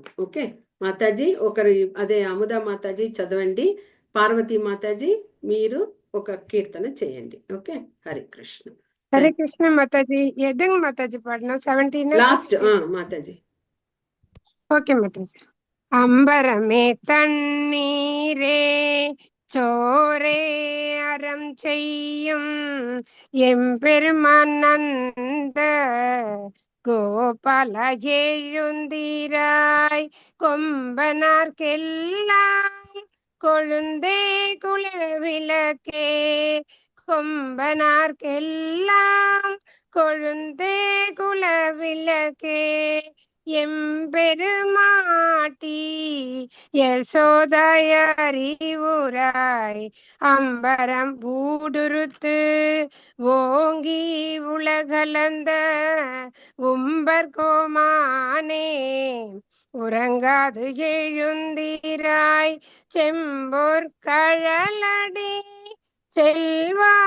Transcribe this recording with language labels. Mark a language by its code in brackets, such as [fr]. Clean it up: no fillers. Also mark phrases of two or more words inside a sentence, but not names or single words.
[te] ఓకే మాతాజీ, ఒకరు అదే అముదా మాతాజీ చదవండి, పార్వతీ మాతాజీ మీరు ఒక కీర్తన చేయండి. ఓకే, హరే కృష్ణ. హరే కృష్ణ మాతాజీ. ఎదంగ్ మాతాజీ పాడిన 17 లాస్ట్ మాతాజీ. ఓకే మాతాజీ. [ta] அம்பரமே தண்ணீரே சோறே அறம் செய்யும் எம்பெருமான் நந்தகோபாலா எழுந்திராய் கொம்பனார்க்கெல்லாம் கொழுந்தே குளிர்விளக்கே கொம்பனார்க்கெல்லாம் கொழுந்தே குலவிளக்கே எம்பெருமாட்டி யசோதய அறிவுராய் அம்பரம் பூடுருத்து ஓங்கி உலகளந்த உம்பர் கோமானே உறங்காது எழுந்திராய் செம்போர் கழலடி செல்வா